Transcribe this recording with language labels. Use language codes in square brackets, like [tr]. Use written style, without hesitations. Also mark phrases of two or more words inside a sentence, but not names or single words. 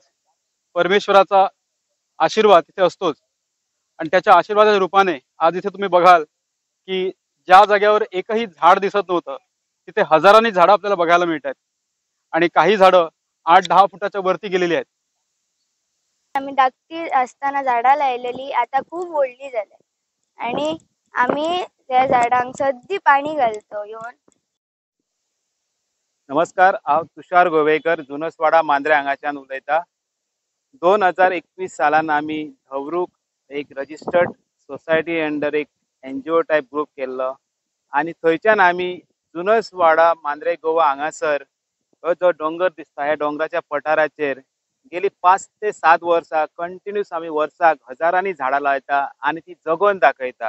[mr] परमेश्वराचा आशीर्वाद तिथे असतोच आणि त्याच्या आशीर्वादाच्या रूपाने आज इथे तुम्ही बघाल की ज्या जागेवर एकही झाड दिसत नव्हतं तिथे हजारांनी झाडं आपल्याला बघायला मिळतात आणि काही झाडं 8-10 फुटाच्या वरती गेलेली आहेत। [kok] आम्ही धाकटी असताना झाडां लायलेली आता खूप व्हडली जाल्या आणि आम्ही त्या झाडांक सद्दी पाणी घालतो येवन। नमस्कार, हांव तुषार गोवेकर जुनसवाडा मांद्रे हांगाच्यान उलयता। 2021 सालान आमी धवरूक एक [en] registered society under [kok] एक [en] NGO type group [kok] केल्लो आणि थंयच्यान आमी जुनसवाडा मांद्रे गोवा हांगासर हो जो डोंगर दिसता ह्या डोंगराच्या पठाराचेर गेली 5 ते 7 वर्सां कंटिन्यूस आमी वर्साक हजारांनी झाडां लायता आणि ती जगोवन दाखयता।